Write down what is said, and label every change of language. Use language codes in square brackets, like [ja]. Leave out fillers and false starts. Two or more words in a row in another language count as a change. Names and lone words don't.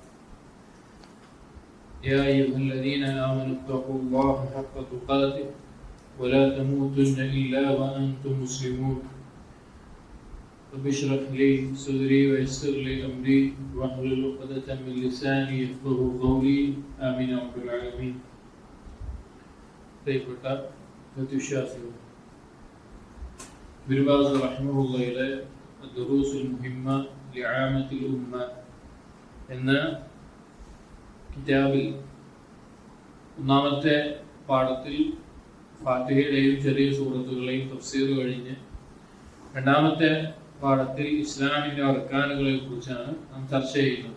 [ar] يا أيها الذين آمنوا اتقوا الله حق تقاته ولا تموتن إلا وأنتم مسلمون. رب اشرح لي صدري ويسر لي أمري واحلل عقدة من لساني يفقهوا قولي آمين يا رب العالمين. [ml] പ്രിയപ്പെട്ട വിശ്വാസികൾ, ഇബ്നു ബാസ് റഹിമഹുള്ളയുടെ ദുറൂസുൽ മുഹിമ്മ ലിആമത്തിൽ ഉമ്മ എന്ന കിതാബിൽ ഒന്നാമത്തെ പാഠത്തിൽ ഫാത്തിഹയുടെയും ചെറിയ സൂറത്തുകളെയും തഫ്സീർ കഴിഞ്ഞ് രണ്ടാമത്തെ പാഠത്തിൽ ഇസ്ലാമിന്റെ അർക്കാനുകളെ കുറിച്ചാണ് നാം ചർച്ച ചെയ്യുന്നത്.